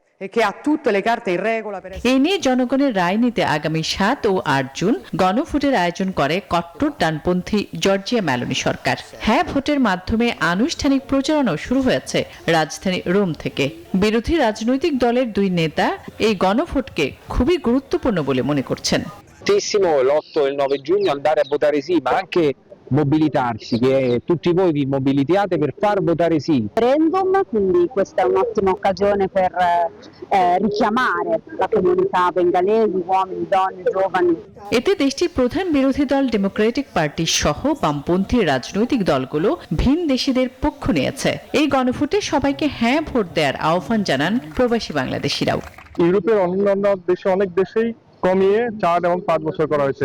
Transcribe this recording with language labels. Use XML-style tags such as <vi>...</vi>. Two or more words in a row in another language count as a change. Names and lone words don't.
<bn>এ নিয়ে জনগণের রায় নিতে আগামী 7 ও 8 জুন গণভোটের আয়োজন করে কট্টর ডানপন্থী জর্জিয়া মেলোনি সরকার। হ্যাঁ ভোটের মাধ্যমে আনুষ্ঠানিক প্রচারণাও শুরু হয়েছে রাজধানী রোম থেকে। বিরোধী রাজনৈতিক দলের 2 নেতা এই গণভোটকে খুবই গুরুত্বপূর্ণ বলে মনে করছেন।</bn> <it>l'8 e il 9 giugno andare a votare sì, ma anche mobilitarsi, che tutti voi vi mobilitiate per far votare sì. Referendum, quindi questa è un'ottima occasione per richiamare la comunità bengalesi, uomini, donne, giovani.</it> <bn>এতে দেশটির প্রধান বিরোধী দল ডেমোক্রেটিক পার্টি সহ বামপন্থী রাজনৈতিক দলগুলো ভিন দেশিদের পক্ষ নিয়েছে। এই গণভোটে সবাইকে হ্যাঁ ভোট দেওয়ার আহ্বান জানান প্রবাসী বাংলাদেশিরাও। ইউরোপের অন্যান্য দেশে অনেক দেশেই কমিয়ে 4 এবং 5 বছর করা হয়েছে।</bn>